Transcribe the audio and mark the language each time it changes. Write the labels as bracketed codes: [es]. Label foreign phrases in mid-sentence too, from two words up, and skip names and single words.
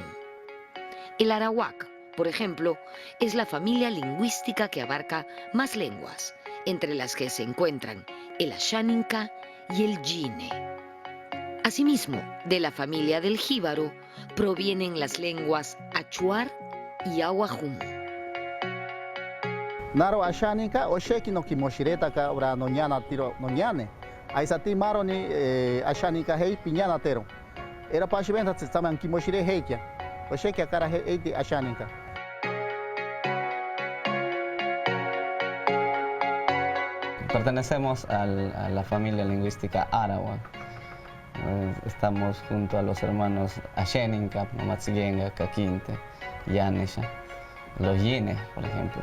[es] El arawak, por ejemplo, es la familia lingüística que abarca más lenguas, entre las que se encuentran el Ashaninka y el Yine. Asimismo, de la familia del jíbaro provienen las lenguas achuar y ahuajún. [cni] Naro Ashaninka o sheki no kimoshireta ka ora no ñana tiro no ñane. Aisati maro ni Ashaninka hei piñana tero. Era pashiventa tsaman kimoshire heikia. O sheki akara hei di Ashaninka. [es] Pertenecemos a la familia lingüística Arawak. Estamos junto a los hermanos Ashaninka, Mamatzigenga, Kakinte, Yanesha, los Yine, por ejemplo.